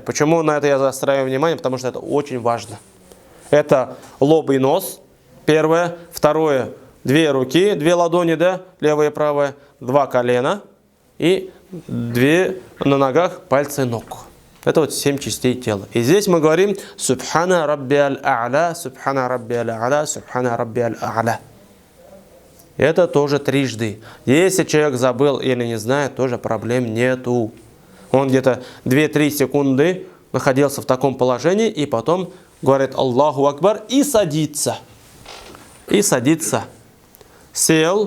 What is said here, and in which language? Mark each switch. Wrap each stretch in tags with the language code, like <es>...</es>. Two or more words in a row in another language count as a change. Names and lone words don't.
<ru>Почему на это я заостряю внимание? Потому что это очень важно. Это лоб и нос. Первое. Второе. 2 руки, 2 ладони, да, левая и правая. 2 колена. И 2 на ногах пальцы ног. Это вот 7 частей тела. И здесь мы говорим</ru> <ar>سبحان ربي الأعلى, سبحان ربي الأعلى, سبحان ربي الأعلى.</ar> <ru>Это тоже трижды. Если человек забыл или не знает, тоже проблем нету. Он где-то 2-3 секунды находился в таком положении, и потом говорит</ru> <ar>الله أكبر</ar> <ru>и садится. И садится. Сел.</ru>